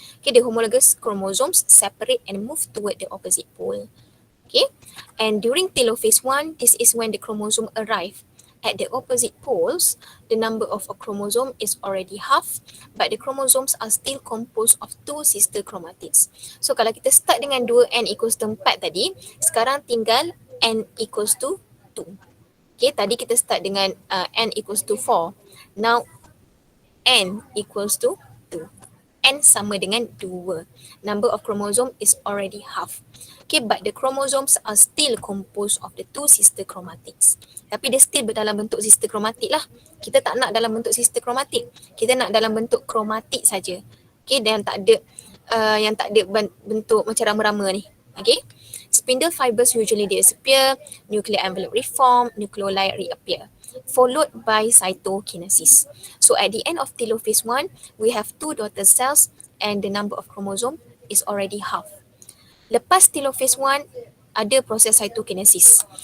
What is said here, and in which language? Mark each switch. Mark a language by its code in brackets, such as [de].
[en] Okay, the homologous chromosomes separate and move toward the opposite pole. Okay, and during telophase 1, this is when the chromosome arrive At the opposite poles, the number of a chromosome is already half, but the chromosomes are still composed of two sister chromatids. [ms] So kalau kita start dengan [en] 2n equals to 4 [ms] tadi, sekarang tinggal [en] n equals to 2. [ms] Okay, tadi kita start dengan n equals to 4. [en] Now n equals to 2. [ms] N sama dengan 2. [en] Number of chromosome is already half. Okay, but the chromosomes are still composed of the two sister chromatids. [ms] Tapi dia still berdalam bentuk sister chromatic lah. Kita tak nak dalam bentuk sister chromatic. Kita nak dalam bentuk chromatic saja. Okay, dan yang tak ada bentuk macam rama-rama ni. Okay. [en] Spindle fibers usually disappear, nuclear envelope reform, nucleoli reappear, followed by cytokinesis. So at the end of telophase 1, we have 2 daughter cells and the number of chromosome is already half. [ms] Lepas telophase 1, ada proses cytokinesis.